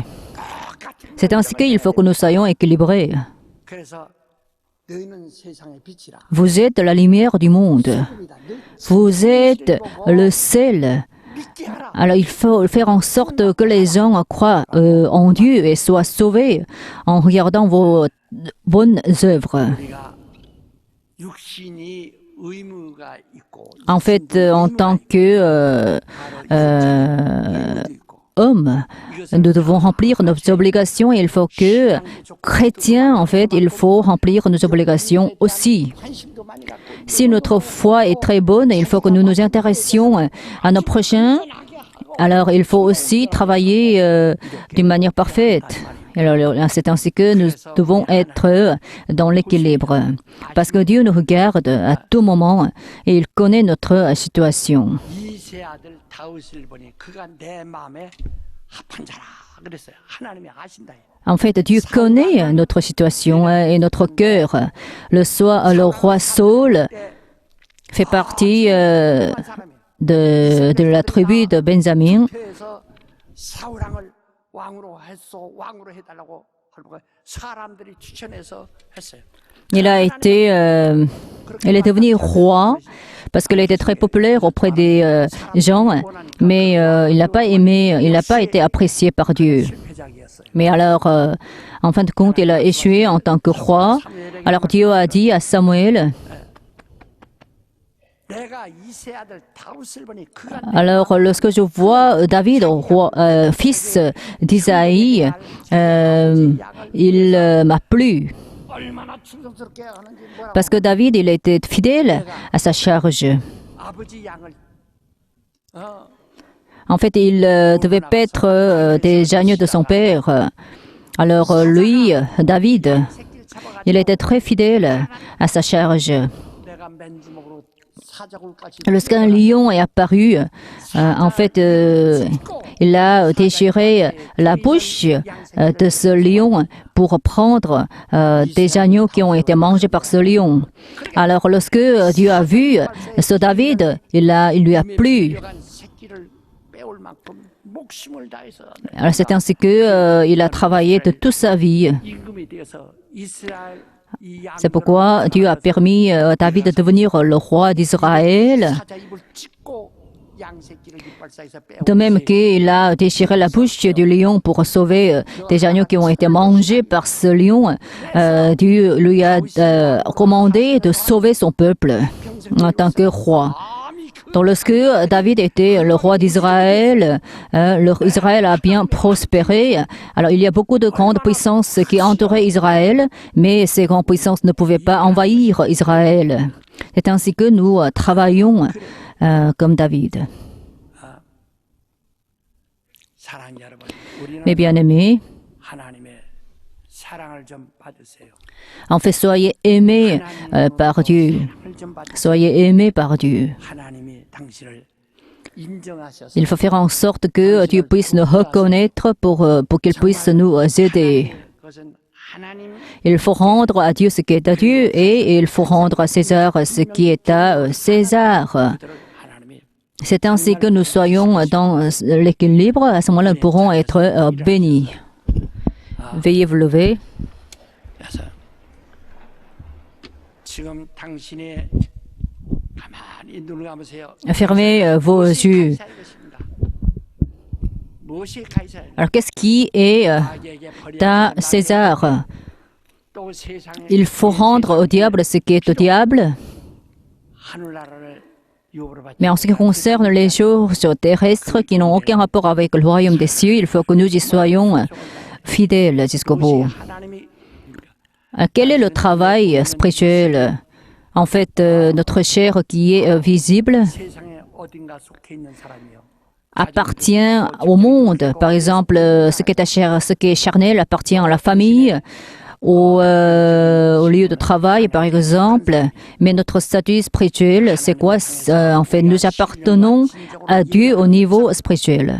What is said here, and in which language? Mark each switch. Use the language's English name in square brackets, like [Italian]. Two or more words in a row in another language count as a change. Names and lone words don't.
[French] C'est ainsi qu'il faut que nous soyons équilibrés. [Korean] 그래서 너희는 세상의 빛이라. [French] Vous êtes la lumière du monde. Vous êtes le sel. [Korean] 믿게 하라. [French] Alors, il faut faire en sorte que les gens croient en Dieu et soient sauvés en regardant vos bonnes œuvres. [Korean] 우리가 육신이 의무가 있고 [French] En fait, en tant que hommes, nous devons remplir nos obligations et il faut que, chrétiens, en fait, il faut remplir nos obligations aussi. [Korean] 관심도 많이 갖고 [French] Si notre foi est très bonne, il faut que nous nous intéressions à nos prochains. Alors, il faut aussi travailler d'une manière parfaite. Alors, c'est ainsi que nous devons être dans l'équilibre. Parce que Dieu nous regarde à tout moment et il connaît notre situation. [Korean] 이세 아들 다윗을 보니 그가 내 마음에 합한 자라 그랬어요. 하나님이 아신다. [French] En fait, Dieu connaît notre situation et notre cœur. Le roi Saul fait partie de la tribu de Benjamin. [Korean] 그래서 사울왕을 왕으로 했소. 왕으로 해달라고 하고 사람들이 추천해서 했어요. [French] Il est devenu roi parce qu'il était très populaire auprès des gens, mais il n'a pas aimé, il n'a pas été apprécié par Dieu. [Korean] 실패작이었어요. [French] Mais alors, en fin de compte, il a échoué en tant que roi. Alors Dieu a dit à Samuel, [Korean] 내가 이세 아들 다윗을 보니 그가 [French] alors lorsque je vois David, roi, fils d'Isaïe, il m'a plu. [Korean] 얼마나 충성스럽게 하는지 뭐라고. [French] Parce que David, il était fidèle à sa charge. [Korean] 아버지 양을 [French] En fait, il devait paître des agneaux de son père. Alors lui, David, [Korean] 새끼를 잡아가지고 [French] il était très fidèle à sa charge. [Korean] 내가 맨주먹으로 사자굴까지 [French] Lorsqu'un lion est apparu, en fait, il a déchiré la bouche de ce lion pour prendre des agneaux qui ont été mangés par ce lion. Alors, lorsque Dieu a vu ce David, il lui a plu. [Korean] 데려간 새끼를 빼올 만큼 목숨을 다해서 [French] Alors, c'est ainsi que il a travaillé de toute sa vie. [Korean] 임금이 되어서 이스라엘 이 [French] C'est pourquoi Dieu a permis à David de devenir le roi d'Israël. [Korean] 사자 입을 찢고 양 새끼를 이빨 사이에서 빼고 [French] De même qu'il a déchiré la bouche du lion pour sauver des agneaux qui ont été mangés par ce lion, Dieu lui a commandé de sauver son peuple en tant que roi. Donc lorsque David était le roi d'Israël, Israël a bien prospéré. Alors il y a beaucoup de grandes puissances qui entouraient Israël, mais ces grandes puissances ne pouvaient pas envahir Israël. C'est ainsi que nous travaillons comme David. [Korean] 사랑하는 여러분, 우리는 [French] Mes bien-aimés, [Korean] 하나님의 사랑을 좀 받으세요. [French] en fait, soyez aimés par Dieu. [Korean] 사랑을 좀 받으세요. [French] Soyez aimés par Dieu. [Korean] 하나님이 당신을 인정하셔서 [French] Il faut faire en sorte que Dieu puisse nous reconnaître pour qu'il puisse nous aider. [Korean] 그것은 하나님 [French] Il faut rendre à Dieu ce qui est à Dieu et il faut rendre à César ce qui est à César. [Korean] 그들을 하나님이 [French] C'est ainsi que nous soyons dans l'équilibre. À ce moment-là, nous pourrons être bénis. Veuillez vous lever. [Korean] 그래서 지금 당신이 가만히 눈을 감으세요. [French] Fermez vos yeux. [Korean] 가이사의 것입니다. 무엇이 가이사의 [French] Alors, qu'est-ce qui est [Korean] 나에게 [French] à [Korean] 버려진 [French] César? [Korean] 또 세상에 [French] Il faut rendre au diable ce qui est au diable. [Korean] 하늘나라를 유업으로 받지 [French] Mais en ce qui concerne les choses terrestres qui n'ont aucun rapport avec le royaume des cieux, il faut que nous y soyons fidèles jusqu'au bout. [Korean] 하나님이 [French] Quel est le travail spirituel? En fait, notre chair qui est visible [Korean] 세상에 어딘가 속해 있는 사람이요. [French] appartient au monde. Par exemple, ce qui est charnel appartient à la famille, au lieu de travail, par exemple. Mais notre statut spirituel, c'est quoi? En fait, nous appartenons à Dieu au niveau spirituel.